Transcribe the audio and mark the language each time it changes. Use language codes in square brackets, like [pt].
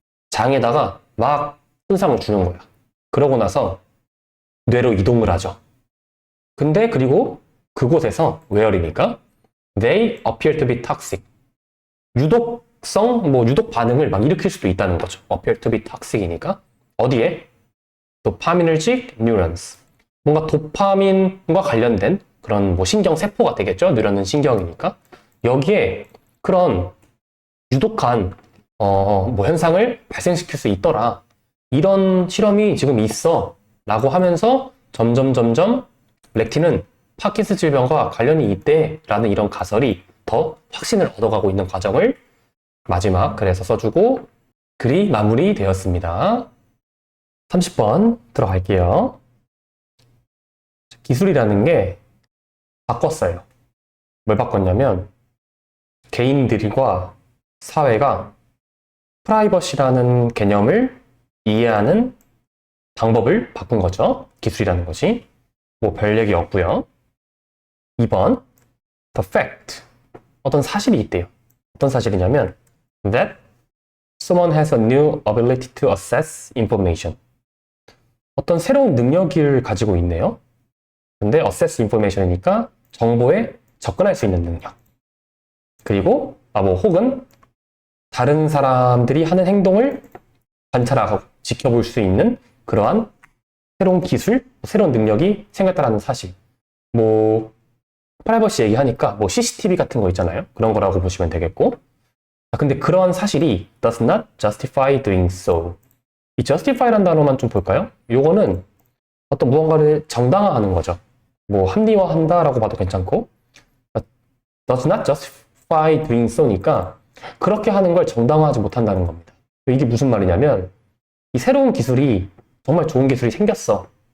[ko] 장에다가 막 손상을 주는 거야. 그러고 나서 뇌로 이동을 하죠. 근데 그리고 그곳에서 웨어리니까 [en] They appear to be toxic. [ko] 유독 반응을 막 일으킬 수도 있다는 거죠. [en] appear to be toxic이니까. [ko] 어디에? [en] 도파미너지c neurons. [ko] 뭔가 도파민과 관련된 그런 뭐 신경 세포가 되겠죠. 뉴런은 신경이니까. 여기에 그런 유독한 뭐 현상을 발생시킬 수 있더라. 이런 실험이 지금 있어. 라고 하면서 점점 렉틴은 파킨슨 질병과 관련이 있대. 라는 이런 가설이 더 확신을 얻어가고 있는 과정을 마지막 글에서 써주고 글이 마무리되었습니다. 30번 들어갈게요. 기술이라는 게 바꿨어요. 뭘 바꿨냐면 개인들과 사회가 프라이버시라는 개념을 이해하는 방법을 바꾼 거죠. 기술이라는 것이. 뭐 별 얘기 없고요. 2번 [en] The fact. [ko] 어떤 사실이 있대요. 어떤 사실이냐면 [en] that someone has a new ability to access information. [ko] 어떤 새로운 능력을 가지고 있네요. 근데 [en] access information [ko] 이니까 정보에 접근할 수 있는 능력. 그리고 혹은 다른 사람들이 하는 행동을 관찰하고 지켜볼 수 있는 그러한 새로운 기술, 새로운 능력이 생겼다는 사실. 프라이버시 얘기하니까 CCTV 같은 거 있잖아요. 그런 거라고 보시면 되겠고. 근데 그러한 사실이 [en] does not justify doing so. [ko] 이 justify라는 단어만 좀 볼까요? 요거는 어떤 무언가를 정당화하는 거죠. 합리화한다라고 봐도 괜찮고 [en] does not justify doing so [ko] 니까 그렇게 하는 걸 정당화하지 못한다는 겁니다. 이게 무슨 말이냐면 이 새로운 기술이 정말 좋은 기술이 생겼어.